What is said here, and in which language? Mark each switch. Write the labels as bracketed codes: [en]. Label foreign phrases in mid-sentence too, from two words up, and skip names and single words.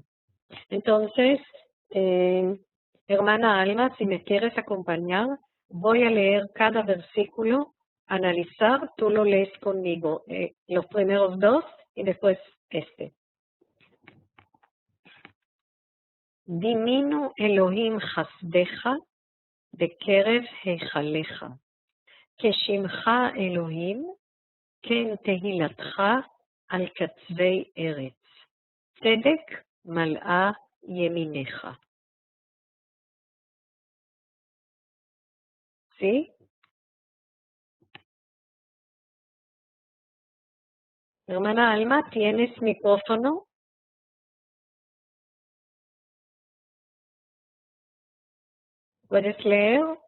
[es] Entonces, hermana Alma, si me quieres acompañar, voy a leer cada versículo, analizar, tú lo lees conmigo, los primeros 2 y después este. [he] דימינו אלוהים חסדך בקרב היכלך, כשמך אלוהים כן תהלתך על קצוי ארץ, צדק מלאה ימינך. [es] ¿Sí? Hermana Alma, ¿tienes micrófono? ¿Puedes leer?